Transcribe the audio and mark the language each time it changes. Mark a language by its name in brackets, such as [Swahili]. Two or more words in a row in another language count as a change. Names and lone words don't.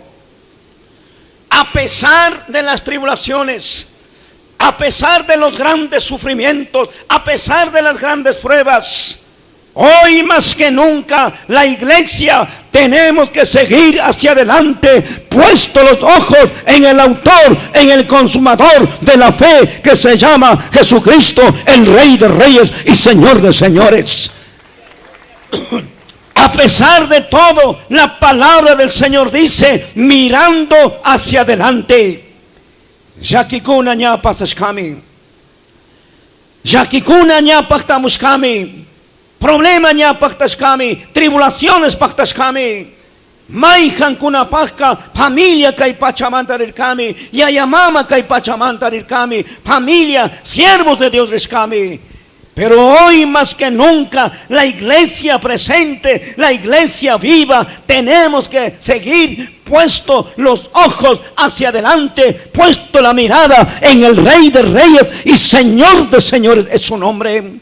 [Spanish] A pesar de las tribulaciones, a pesar de los grandes sufrimientos, a pesar de las grandes pruebas, hoy más que nunca la iglesia tenemos que seguir hacia adelante, puesto los ojos en el autor, en el consumador de la fe, que se llama Jesucristo, el Rey de Reyes y Señor de Señores. A pesar de todo, la palabra del Señor dice, mirando hacia adelante. [Quechua] Yakikuna nya pasaskami, yakikuna nya paktamuskami, problema nya paktaskami, tribulaciones paktaskami, maihan kuna pakka, familia kay pachamantarirkami, yayamama kay pachamantarirkami, [Spanish] familia, siervos de Dios riskami. Pero hoy más que nunca, la iglesia presente, la iglesia viva, tenemos que seguir puesto los ojos hacia adelante, puesto la mirada en el Rey de Reyes y Señor de Señores es su nombre.